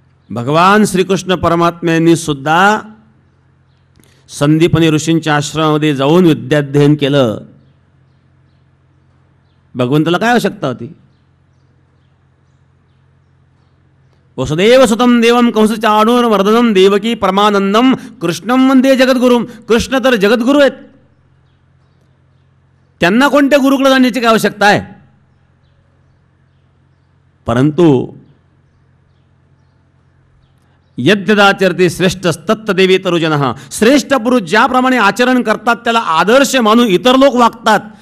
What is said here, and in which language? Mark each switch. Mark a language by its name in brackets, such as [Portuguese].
[Marathi] भगवान श्रीकृष्ण परमात्म्यांनी सुद्धा संदीपनी ऋषींच्या आश्रमामध्ये जाऊन विद्याध्ययन केलं. भगवंताला काय आवश्यकता होती? [Sanskrit] वसुदेव सुतम देवम कंस चाणूरमर्दनम देवकी परमानंदम कृष्णम वंदे जगद्गुरुम. [Marathi] कृष्ण तर जगद्गुरु आहेत, त्यांना कोणत्या गुरुकडे जाण्याची काय आवश्यकता आहे? [Sanskrit] परंतु यद्यदाचरते श्रेष्ठस्तत्तदेवी तरुजनः. [Marathi] श्रेष्ठ पुरुष ज्याप्रमाणे आचरण करतात त्याला आदर्श मानून इतर लोक वागतात.